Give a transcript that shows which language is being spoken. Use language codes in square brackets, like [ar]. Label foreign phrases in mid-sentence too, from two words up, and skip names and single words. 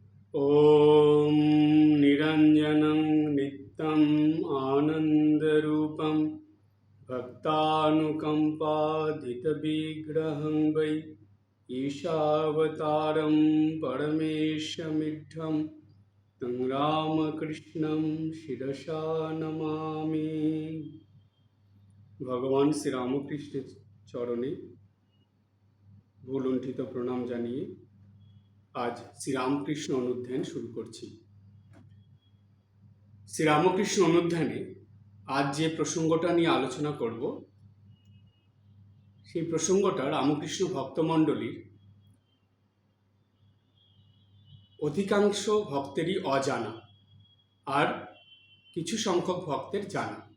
[sa] ॐ निरञ्जनं नित्यम् आनन्दरूपं भक्तानुकम्पाधितविग्रहं वै ईशावतारं परमेशमिढ्ढं तं रामकृष्णं शिरसा नमामि। [bn] ভগবান শ্রীরামকৃষ্ণের চরণে ভুলুণ্ঠিত প্রণাম জানিয়ে আজ শ্রীরামকৃষ্ণ অনুধ্যান শুরু করছি। শ্রীরামকৃষ্ণ অনুধ্যানে আজ যে প্রসঙ্গটা নিয়ে আলোচনা করব, সেই প্রসঙ্গটা রামকৃষ্ণ ভক্তমণ্ডলীর অধিকাংশ ভক্তেরই অজানা, আর কিছু সংখ্যক ভক্তের জানা।